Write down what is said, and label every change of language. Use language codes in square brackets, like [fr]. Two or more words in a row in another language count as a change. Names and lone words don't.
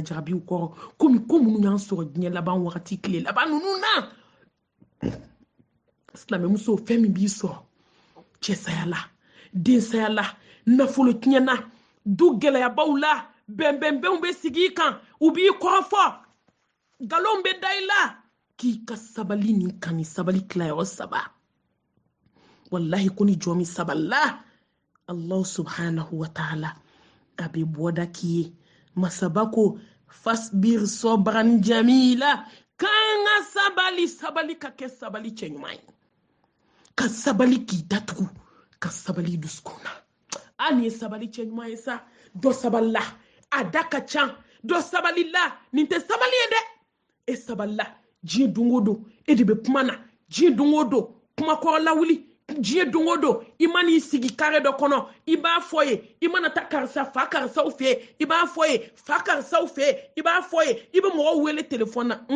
[bm] lajarabiw kɔrɔ komi ko minnu y'an sɔrɔ diɲɛ laban wagati tile laban ninnu na silamɛmuso fɛn min b'i sɔrɔ cɛsaya la densaya la nafolo tiɲɛ na du gɛlɛyabaw la bɛnbɛnbɛnw bɛ sigi i kan u b'i kɔrɔfɔ nkalonw bɛ da i la k'i ka sabali nin kan ni sabali tilayɔrɔ saba wallahi ko ni jɔn min sabalila Allah [ar] سبحانه وتعالى [bm] a bɛ bɔda k'i ye masaba ko [ar] فاصبر صبرا جميلا [bm] kan ka sabali ka kɛ sabali cɛ ɲuman ye ka sabali k'i datugu ka sabali dusukun na an ye sabali cɛ ɲuman ye sa dɔ sabalila a da ka can dɔ sabalila nin tɛ sabali ye dɛ e sabalila diɲɛ don o don e de bɛ kuma na diɲɛ don o don kuma kɔrɔ lawuli diɲɛ don o don i mana i sigi kare dɔ kɔnɔ i b'a fɔ ye i mana taa karisa fa karisaw fɛ yen i b'a fɔ ye fa karisaw fɛ yen i b'a fɔ ye i bɛ mɔgɔw wele telefɔni